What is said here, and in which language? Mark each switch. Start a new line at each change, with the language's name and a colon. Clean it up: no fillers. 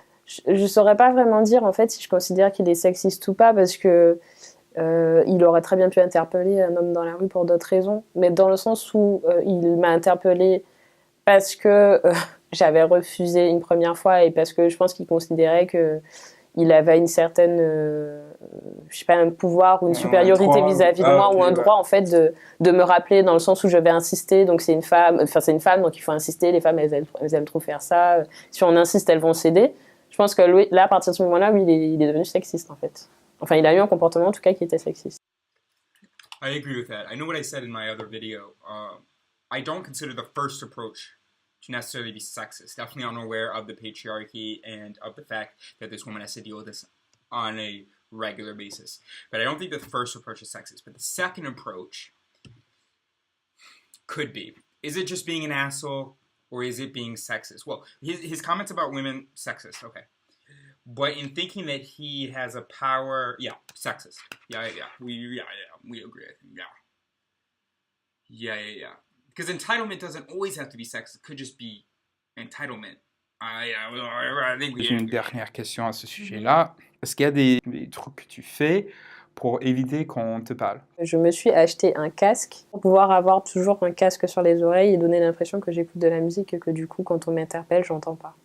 French: Je saurais pas vraiment dire en fait si je considère qu'il est sexiste ou pas parce que il aurait très bien pu interpeller un homme dans la rue pour d'autres raisons, mais dans le sens où il m'a interpellée parce que j'avais refusé une première fois et parce que je pense qu'il considérait que il avait une certaine, je sais pas, un pouvoir ou une supériorité vis-à-vis de moi ou un droit en fait de me rappeler dans le sens où je vais insister. Donc c'est une femme, donc il faut insister. Les femmes elles aiment trop faire ça. Si on insiste, elles vont céder. Je pense que lui, là, à partir de ce moment-là, oui, il est devenu sexiste en fait. Enfin, il a eu un comportement en tout cas qui était sexiste.
English: I agree with that. I know what I said in my other video. I don't consider the first approach to necessarily be sexist. Definitely unaware of the patriarchy and of the fact that this woman has to deal with this on a regular basis. But I don't think the first approach is sexist. But the second approach could be. Is it just being an asshole or is it being sexist? Well, his comments about women, sexist, okay. But in thinking that he has a power, yeah, sexist. Yeah. We agree, I think, yeah. Because entitlement doesn't always have to be sexist. It could just be entitlement. I think we...
French: J'ai une dernière question à ce sujet-là. Est-ce qu'il y a des trucs que tu fais pour éviter qu'on te parle? Je me suis acheté un casque pour pouvoir avoir toujours un casque sur les oreilles et donner l'impression que j'écoute de la musique et que du coup, quand on m'interpelle, j'entends pas.